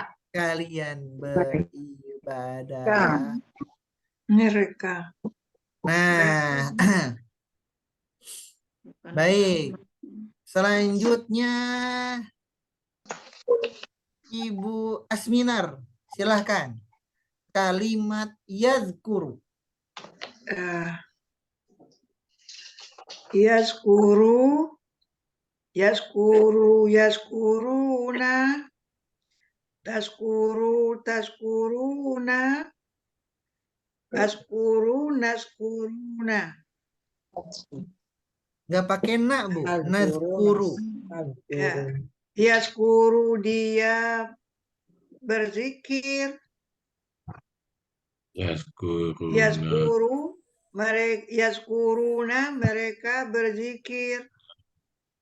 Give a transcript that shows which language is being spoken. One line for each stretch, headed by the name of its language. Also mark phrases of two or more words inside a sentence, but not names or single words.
Indonesian: Kalian beribadah. Mereka. Nah. Baik. Selanjutnya Ibu Asminar, silahkan. Kalimat yazkuru.
Arabic: يذكر، يذكرون، تذكرون، نذكرون.
Indonesian: Nggak pakai na, Bu. Nazkuru. Ya. Yazkuru dia berzikir. Yazkuruna mereka berzikir.